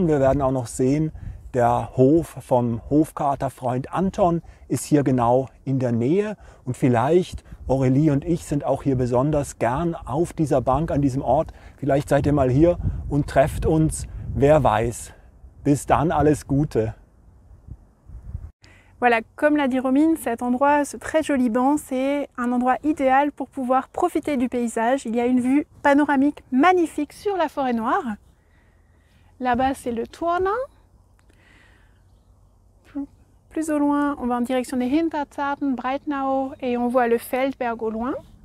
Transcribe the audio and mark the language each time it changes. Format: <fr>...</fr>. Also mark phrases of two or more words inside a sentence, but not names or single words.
<de>Wir werden auch noch sehen, der Hof vom Hofkaterfreund Anton ist hier genau in der Nähe. Und vielleicht, Aurélie und ich sind auch hier besonders gern auf dieser Bank, an diesem Ort. Vielleicht seid ihr mal hier und trefft uns, wer weiß. Bis dann, alles Gute.</de> <fr>Voilà, comme l'a dit Romine, cet endroit, ce très joli banc, c'est un endroit idéal pour pouvoir profiter du paysage. Il y a une vue panoramique magnifique sur la forêt noire. Là-bas, c'est le Turner. Plus au loin, on va en direction des Hinterzarten, Breitnau et on voit le Feldberg au loin.</fr>